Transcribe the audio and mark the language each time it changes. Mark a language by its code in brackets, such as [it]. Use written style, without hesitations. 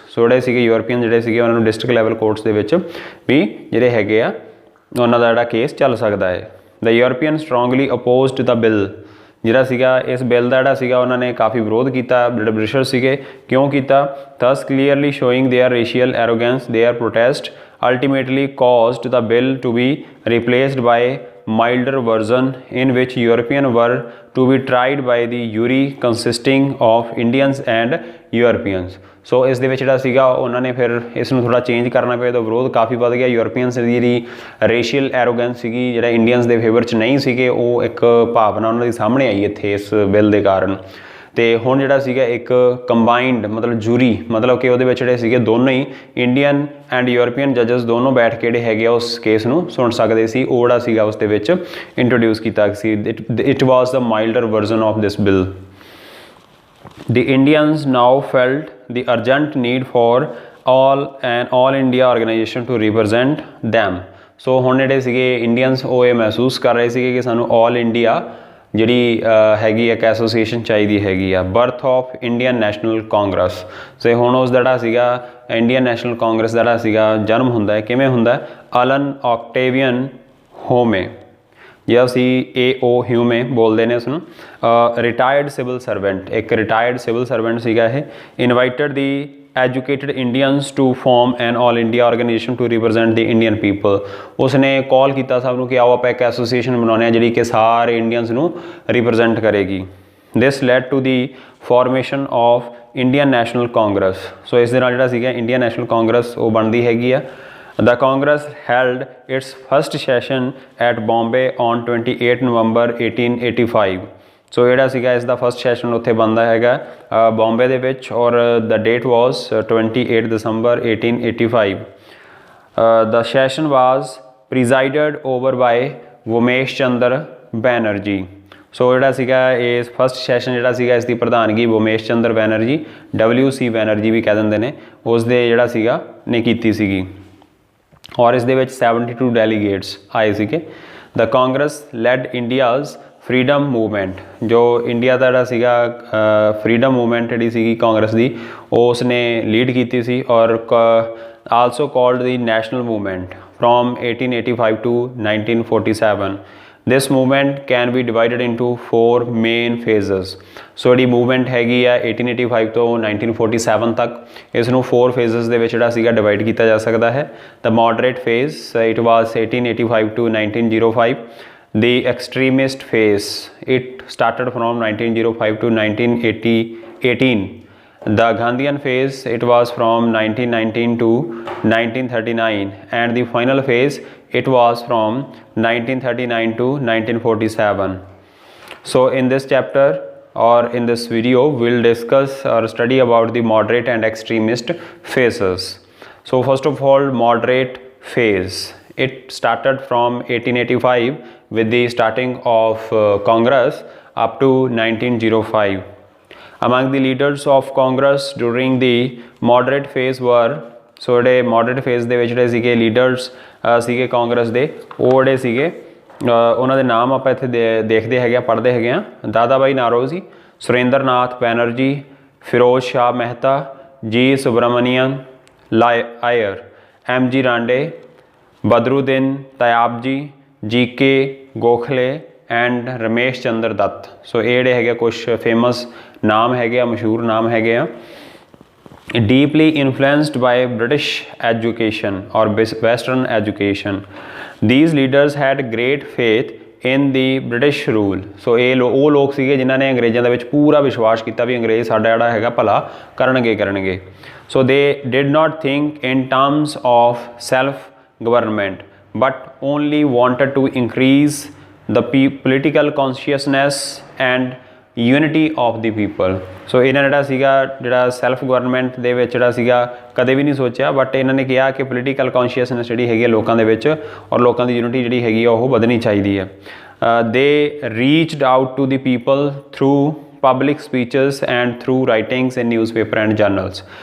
[pa] ਸੋ ਜਿਹੜੇ ਸੀਗੇ ਯੂਰਪੀਅਨ ਜਿਹੜੇ ਸੀਗੇ ਉਹਨਾਂ ਨੂੰ ਡਿਸਟ੍ਰਿਕਟ ਲੈਵਲ ਕੋਰਟਸ ਦੇ ਵਿੱਚ ਵੀ ਜਿਹੜੇ ਹੈਗੇ ਆ ਉਹਨਾਂ ਦਾ ਜਿਹੜਾ ਕੇਸ ਚੱਲ ਸਕਦਾ ਹੈ। [en] the European strongly opposed the bill, [pa] ਜਿਹੜਾ ਸੀਗਾ ਇਸ ਬਿੱਲ ਦਾ ਜਿਹੜਾ ਸੀਗਾ ਉਹਨਾਂ ਨੇ ਕਾਫੀ ਵਿਰੋਧ ਕੀਤਾ ਜਿਹੜੇ ਬ੍ਰਿਟਿਸ਼ਰ ਸੀਗੇ। ਕਿਉਂ ਕੀਤਾ? [en] Thus clearly showing their racial arrogance their protest ultimately caused the bill to be replaced by milder version in which Europeans were to be tried by the jury consisting of Indians and Europeans. [pa] ਸੋ ਇਸ ਦੇ ਵਿੱਚ ਜਿਹੜਾ ਸੀਗਾ ਉਹਨਾਂ ਨੇ ਫਿਰ ਇਸ ਨੂੰ ਥੋੜ੍ਹਾ ਚੇਂਜ ਕਰਨਾ ਪਿਆ, ਤਾਂ ਵਿਰੋਧ ਕਾਫੀ ਵੱਧ ਗਿਆ। ਯੂਰਪੀਅਨਸ ਦੀ ਜਿਹੜੀ ਰੇਸ਼ੀਅਲ ਐਰੋਗੈਂਸ ਸੀਗੀ ਜਿਹੜਾ ਇੰਡੀਅਨਸ ਦੇ ਫੇਵਰ 'ਚ ਨਹੀਂ ਸੀਗੇ ਉਹ ਇੱਕ ਭਾਵਨਾ ਉਹਨਾਂ ਦੀ ਸਾਹਮਣੇ ਆਈ ਇੱਥੇ ਇਸ ਬਿੱਲ ਦੇ ਕਾਰਨ। ਤੇ ਹੁਣ ਜਿਹੜਾ ਸੀਗਾ ਇੱਕ ਕੰਬਾਈਨਡ ਮਤਲਬ ਜੂਰੀ ਮਤਲਬ ਕਿ ਉਹਦੇ ਵਿੱਚ ਜਿਹੜੇ ਸੀਗੇ ਦੋਨੋਂ ਹੀ ਇੰਡੀਅਨ ਐਂਡ ਯੂਰਪੀਅਨ ਜੱਜਸ ਦੋਨੋਂ ਬੈਠ ਕੇ ਜਿਹੜੇ ਹੈਗੇ ਆ ਉਸ ਕੇਸ ਨੂੰ ਸੁਣ ਸਕਦੇ ਸੀ। ਉਹ ਜਿਹੜਾ ਸੀਗਾ ਉਸ ਦੇ ਵਿੱਚ ਇੰਟਰੋਡਿਊਸ ਕੀਤਾ ਸੀ। [en] It was the milder version of this bill. The Indians now felt the urgent need for an all India organization to represent them. [pa] ਸੋ ਹੁਣ ਜਿਹੜੇ ਸੀਗੇ ਇੰਡੀਅਨਸ ਉਹ ਇਹ ਮਹਿਸੂਸ ਕਰ ਰਹੇ ਸੀਗੇ ਕਿ ਸਾਨੂੰ ਆਲ ਇੰਡੀਆ ਜਿਹੜੀ ਹੈਗੀ ਇੱਕ ਐਸੋਸੀਏਸ਼ਨ ਚਾਹੀਦੀ ਹੈਗੀ ਆ। Birth of Indian national Congress. ਸੋ ਹੁਣ ਉਸ ਦਾ ਜਿਹੜਾ ਸੀਗਾ ਇੰਡੀਅਨ ਨੈਸ਼ਨਲ ਕਾਂਗਰਸ ਦਾ ਜਿਹੜਾ ਸੀਗਾ ਜਨਮ ਹੁੰਦਾ ਹੈ। ਕਿਵੇਂ ਹੁੰਦਾ? ਅਲਨ ਆਕਟੇਵੀਅਨ ਹੋਮੇ ਜਾਂ ਅਸੀਂ AO ਹਿਊਮੇ ਬੋਲਦੇ ਨੇ ਉਸਨੂੰ। ਰਿਟਾਇਰਡ ਸਿਵਲ ਸਰਵੈਂਟ, ਇੱਕ ਰਿਟਾਇਰਡ ਸਿਵਲ ਸਰਵੈਂਟ ਸੀਗਾ ਇਹ। [en] Invited the educated Indians to form an all India organization to represent the Indian people. [pa] ਉਸਨੇ ਕਾਲ ਕੀਤਾ ਸਭ ਨੂੰ ਕਿ ਆਓ ਆਪਾਂ ਇੱਕ ਐਸੋਸੀਏਸ਼ਨ ਬਣਾਉਂਦੇ ਹਾਂ ਜਿਹੜੀ ਕਿ ਸਾਰੇ ਇੰਡੀਅਨਸ ਨੂੰ ਰਿਪਰੈਜ਼ੈਂਟ ਕਰੇਗੀ। [en] This led to the formation of Indian National Congress. [pa] ਸੋ ਇਸ ਦੇ ਨਾਲ ਜਿਹੜਾ ਸੀਗਾ ਇੰਡੀਅਨ ਨੈਸ਼ਨਲ ਕਾਂਗਰਸ ਉਹ ਬਣਦੀ ਹੈਗੀ ਆ। [en] The Congress held its first session at Bombay on 28 November 1885. [pa] ਸੋ ਜਿਹੜਾ ਸੀਗਾ ਇਸ ਦਾ ਫਸਟ ਸੈਸ਼ਨ ਉੱਥੇ ਬਣਦਾ ਹੈਗਾ ਬੰਬੇ ਦੇ ਵਿੱਚ ਔਰ [en] the date was [pa] 28 ਦਸੰਬਰ 1885। [en] The session was presided over by Womesh Chandra Banerjee. [pa] ਸੋ ਜਿਹੜਾ ਸੀਗਾ ਇਸ ਫਸਟ ਸੈਸ਼ਨ ਜਿਹੜਾ ਸੀਗਾ ਇਸ ਦੀ ਪ੍ਰਧਾਨਗੀ ਵੋਮੇਸ਼ ਚੰਦਰ ਬੈਨਰਜੀ WC ਬੈਨਰਜੀ ਵੀ ਕਹਿ ਦਿੰਦੇ ਨੇ ਉਸ ਦੇ ਜਿਹੜਾ ਸੀਗਾ ਨੇ ਕੀਤੀ ਸੀਗੀ। ਔਰ ਇਸ ਦੇ ਵਿੱਚ 72 ਡੈਲੀਗੇਟਸ ਆਏ ਸੀਗੇ। [en] The Congress led India's freedom movement. [pa] ਜੋ ਇੰਡੀਆ ਦਾ ਜਿਹੜਾ ਸੀਗਾ ਫਰੀडम ਮੂਵਮੈਂਟ ਜਿਹੜੀ ਸੀਗੀ ਕਾਂਗਰਸ ਦੀ ਉਸ ਨੇ ਲੀਡ ਕੀਤੀ ਸੀ ਔਰ [en] Also called the national movement from 1885 to 1947। This movement can be divided into 4 main phases. [pa] ਸੋ ਜਿਹੜੀ ਮੂਵਮੈਂਟ ਹੈਗੀ ਆ 1885 ਤੋਂ 1947 ਤੱਕ ਇਸ ਨੂੰ 4 phases ਦੇ ਵਿੱਚ ਜਿਹੜਾ ਸੀਗਾ ਡਿਵਾਈਡ ਕੀਤਾ ਜਾ ਸਕਦਾ ਹੈ। [en] The moderate phase it was 1885 to 1905. The extremist phase it started from 1905 to 1918 The Gandhian phase, it was from 1919 to 1939, and the final phase, it was from 1939 to 1947. So in this chapter or in this video, we'll discuss or study about the moderate and extremist phases. So first of all, moderate phase, it started from 1885 with the starting of Congress up to 1905. Among the leaders of Congress during the moderate phase were, [pa] so ਜਿਹੜੇ moderate phase ਦੇ ਵਿੱਚ ਜਿਹੜੇ ਸੀਗੇ leaders ਸੀਗੇ ਕਾਂਗਰਸ ਦੇ, ਉਹ ਜਿਹੜੇ ਸੀਗੇ ਉਹਨਾਂ ਦੇ ਨਾਮ ਆਪਾਂ ਇੱਥੇ ਦੇਖਦੇ ਹੈਗੇ ਆ, ਪੜ੍ਹਦੇ ਹੈਗੇ ਆ। ਦਾਦਾ ਭਾਈ ਨਾਰੋਜੀ, ਸੁਰਿੰਦਰ ਨਾਥ ਬੈਨਰਜੀ, ਫਿਰੋਜ਼ ਸ਼ਾਹ ਮਹਿਤਾ, ਜੀ ਸੁਬਰਾਮਨੀਅਨ ਆਇਰ, ਐਮ ਜੀ ਰਾਂਡੇ, ਬਦਰੁਦੀਨ ਤਯਾਬਜੀ, ਜੀ ਕੇ ਗੋਖਲੇ ਐਂਡ ਰਮੇਸ਼ ਚੰਦਰ ਦੱਤ। ਸੋ ਇਹ ਜਿਹੜੇ ਹੈਗੇ ਕੁਛ ਫੇਮਸ ਨਾਮ ਹੈਗੇ ਆ, ਮਸ਼ਹੂਰ ਨਾਮ ਹੈਗੇ ਆ। [en] Deeply influenced by British education or Western education, these leaders had great faith in the British rule. [pa] So ਇਹ ਉਹ ਲੋਕ ਸੀਗੇ ਜਿਨ੍ਹਾਂ ਨੇ ਅੰਗਰੇਜ਼ਾਂ ਦੇ ਵਿੱਚ ਪੂਰਾ ਵਿਸ਼ਵਾਸ ਕੀਤਾ ਵੀ ਅੰਗਰੇਜ਼ ਸਾਡਾ ਜਿਹੜਾ ਹੈਗਾ ਭਲਾ ਕਰਨਗੇ। [en] So they did not think in terms of self government but only wanted to increase the political consciousness and unity of the people. [pa] ਸੋ ਇਹਨਾਂ ਜਿਹੜਾ ਸੀਗਾ ਜਿਹੜਾ ਸੈਲਫ ਗਵਰਨਮੈਂਟ ਦੇ ਵਿੱਚ ਜਿਹੜਾ ਸੀਗਾ ਕਦੇ ਵੀ ਨਹੀਂ ਸੋਚਿਆ, ਬਟ ਇਹਨਾਂ ਨੇ ਕਿਹਾ ਕਿ ਪੋਲੀਟੀਕਲ ਕੌਨਸ਼ੀਅਸਨੈਸ ਜਿਹੜੀ ਹੈਗੀ ਹੈ ਲੋਕਾਂ ਦੇ ਵਿੱਚ ਔਰ ਲੋਕਾਂ ਦੀ ਯੂਨਿਟੀ ਜਿਹੜੀ ਹੈਗੀ ਆ ਉਹ ਵਧਣੀ ਚਾਹੀਦੀ ਹੈ। [en] They reached out to the people through public speeches and through writings in newspaper and journals.